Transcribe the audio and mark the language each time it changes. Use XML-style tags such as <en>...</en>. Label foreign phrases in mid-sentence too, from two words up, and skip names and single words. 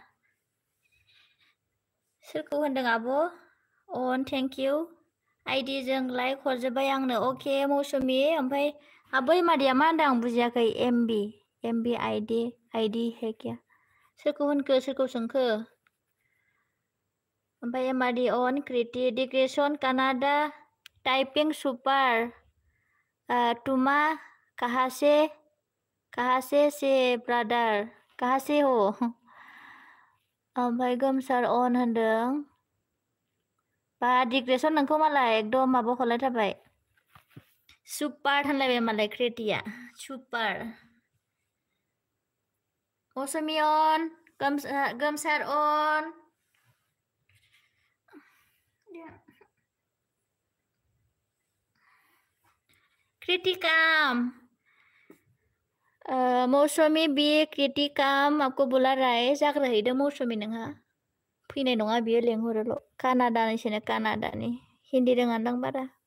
<brx>सोरखौ होनदों आब' अन</brx> <en>thank you ID</en> <brx>जों लाइक हरजोब्बाय आंनो अके मौसुमि ओमफ्राय आबै मादैया मा होनदों आं बुजियाखै एमबी</brx> <hi>आईडी है क्या</hi> <brx>सोरखौ होनखो सोरखौ सोंखो ओमफ्राय एमआरडी अन क्रिटि डिग्रेसन कानाडा</brx> <en>typing super</en> <brx>तुमा</brx> <hi>कहाँ से ब्रादार कहाँ से हो</hi> <brx>ओमफ्राय गोमसार अन होनदों बा डिग्रेसन नोंखौ मालाय एकदम माबा हरलायथारबाय सुपार होनलायबाय मालाय क्रिटिया सुपार मौसुमि अन गोमसार अन क्रिटिकाम मौसुमि बी क्रिटिकाम</brx> <hi>आपको बुला रहा है</hi> <brx>जाग्रोहैदो मौसुमि नोंहा फैनाय नङा बियो लेंहरोल' कानाडानिसोनो कानाडानि हिन्दी रोङानदां बारा</brx>